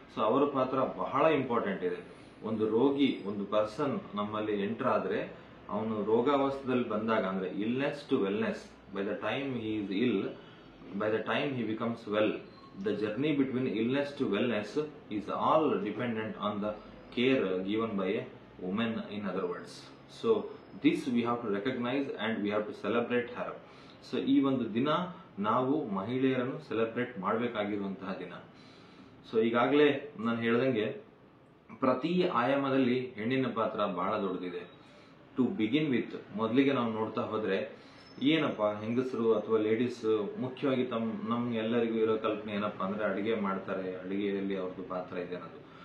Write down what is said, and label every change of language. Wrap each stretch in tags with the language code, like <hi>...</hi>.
<kn>ಅವರ ಪಾತ್ರ ಬಹಳ ಇಂಪಾರ್ಟೆಂಟ್ ಇದೆ. ಒಂದು ರೋಗಿ, ಒಂದು ಪರ್ಸನ್ ನಮ್ಮಲ್ಲಿ ಎಂಟರ್ ಆದ್ರೆ ಅವನು ರೋಗಾವಸ್ಥೆಯಲ್ಲಿ ಬಂದಾಗ ಅಂದ್ರೆ</kn> <en>Illness to wellness, by the time he is ill, by the time he becomes well, the journey between illness to wellness is all dependent on the care given by a women, in other words. This we have to recognize and we have to celebrate her.</en> <kn>ಈ ಒಂದು ದಿನ ನಾವು ಮಹಿಳೆಯರನ್ನು celebrate ಮಾಡಬೇಕಾಗಿರುವಂತಹ ದಿನ. ಈಗಾಗಲೇ ನಾನು ಹೇಳ್ದಂಗೆ ಪ್ರತಿ ಆಯಾಮದಲ್ಲಿ ಹೆಣ್ಣಿನ ಪಾತ್ರ ಬಹಳ ದೊಡ್ಡದಿದೆ.</kn> <en>to begin with,</en> <kn>ಮೊದಲಿಗೆ ನಾವು ನೋಡ್ತಾ ಹೋದ್ರೆ ಏನಪ್ಪಾ ಹೆಂಗಸರು ಅಥವಾ ಲೇಡೀಸ್ ಮುಖ್ಯವಾಗಿ ನಮ್ಗೆ ಎಲ್ಲರಿಗೂ ಇರೋ ಕಲ್ಪನೆ ಏನಪ್ಪಾ ಅಂದ್ರೆ ಅಡಿಗೆ ಮಾಡ್ತಾರೆ, ಅಡಿಗೆಯಲ್ಲಿ ಅವ್ರದ್ದು ಪಾತ್ರ ಇದೆ ಅನ್ನೋದು.</kn>